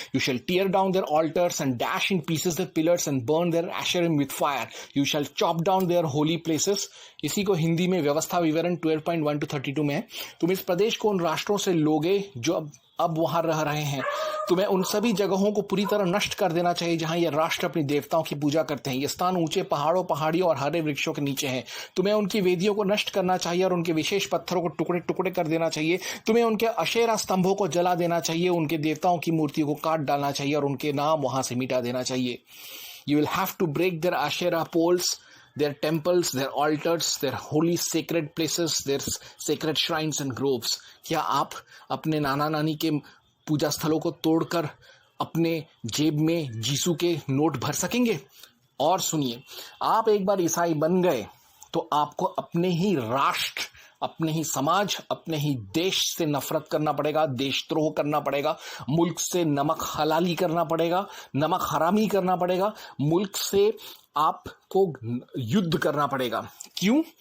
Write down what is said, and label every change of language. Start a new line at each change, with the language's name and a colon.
English: You shall tear down their altars and dash in pieces their pillars and burn their asherim with fire. You shall chop down their holy places.
Hindi: इसी को हिंदी में व्यवस्था विवरण 12.1-32 में है। तुम इस प्रदेश को उन राष्ट्रों से लोगे जो अब वहां रह रहे हैं। तुम्हें उन सभी जगहों को पूरी तरह नष्ट कर देना चाहिए जहां ये राष्ट्र अपनी देवताओं की पूजा करते हैं। ये स्थान ऊंचे पहाड़ों, पहाड़ियों और हरे वृक्षों के नीचे हैं। तुम्हें उनकी वेदियों को नष्ट करना चाहिए और उनके विशेष पत्थरों को टुकड़े टुकड़े कर देना चाहिए। तुम्हें उनके अशेरा स्तंभों को जला देना चाहिए, उनके देवताओं की मूर्तियों को काट डालना चाहिए और उनके नाम वहां से मिटा देना चाहिए।
English: You will have to break their Asherah poles, their temples, their altars, their holy sacred places, their sacred shrines and groves.
Hindi: क्या आप अपने नाना नानी के पूजा स्थलों को तोड़कर अपने जेब में यीशु के नोट भर सकेंगे? और सुनिए, आप एक बार ईसाई बन गए तो आपको अपने ही राष्ट्र, अपने ही समाज, अपने ही देश से नफरत करना पड़ेगा, देशद्रोह करना पड़ेगा, मुल्क से नमक हलाली करना पड़ेगा, नमक हरामी करना पड़ेगा, मुल्क से आपको युद्ध करना पड़ेगा। क्यों?